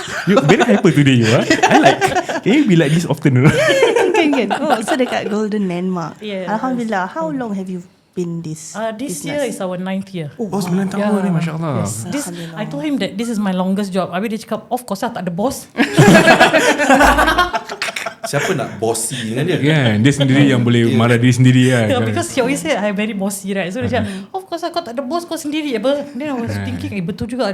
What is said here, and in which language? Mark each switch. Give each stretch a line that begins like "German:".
English: You very hyper today you I like. Can you be like this often?
Malay: Kan. So dekat Golden Landmark. Alhamdulillah.
English: How long have you been this year is our 9th year.
Malay: 9 tahun ni, Masya Allah.
English: I told him that this is my longest job.
Malay: Habis dia cakap,
English: of course lah,
Malay: tak ada boss. Siapa nak bossy dengan dia? Dia sendiri yang boleh marah diri sendiri kan.
English: Because he always say I'm very bossy, right? So
Malay: dia cakap,
English: of course lah,
Malay: kau tak ada boss, kau sendiri apa?
English: Then I was thinking,
Malay: betul juga.